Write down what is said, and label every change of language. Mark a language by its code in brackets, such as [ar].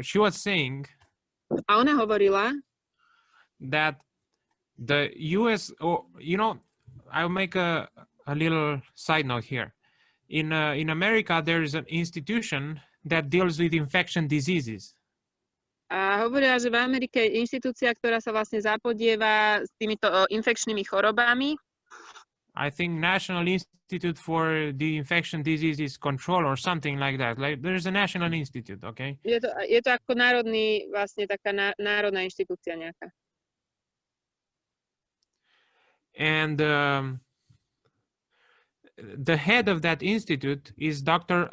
[en] She was saying [sk] A ona hovorila, [en] that the US, you know, I'll make a little side note here. In America, there is an institution that deals with infection diseases. [sk] a hovorila, že v Amerike je inštitúcia, ktorá sa vlastne zapodieva s týmito infekčnými chorobami. [en] I think National Institute for the Infection Diseases Control or something like that. Like there's a national institute, okay? [sk] Je to ako národný, vlastne taká národná inštitúcia nejaká. [en] And the head of that institute is Dr.